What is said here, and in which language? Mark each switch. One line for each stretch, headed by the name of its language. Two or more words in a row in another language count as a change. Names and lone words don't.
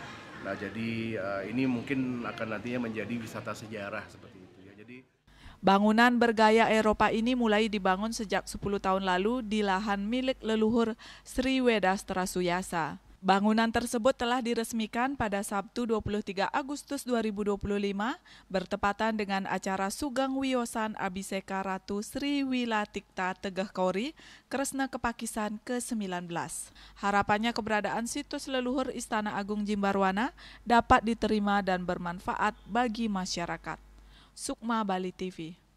Indonesian: Nah jadi ini mungkin akan nantinya menjadi wisata sejarah seperti itu ya. Jadi bangunan bergaya Eropa ini mulai dibangun sejak 10 tahun lalu di lahan milik leluhur Sri Wedastra Suyasa. Bangunan tersebut telah diresmikan pada Sabtu 23 Agustus 2025 bertepatan dengan acara Sugeng Wiyosan Abhiseka Ratu Sri Wilatikta Tegeh Kauri Kresna Kepakisan ke-19. Harapannya keberadaan situs leluhur Istana Agung Jimbarwana dapat diterima dan bermanfaat bagi masyarakat. Sukma Bali TV.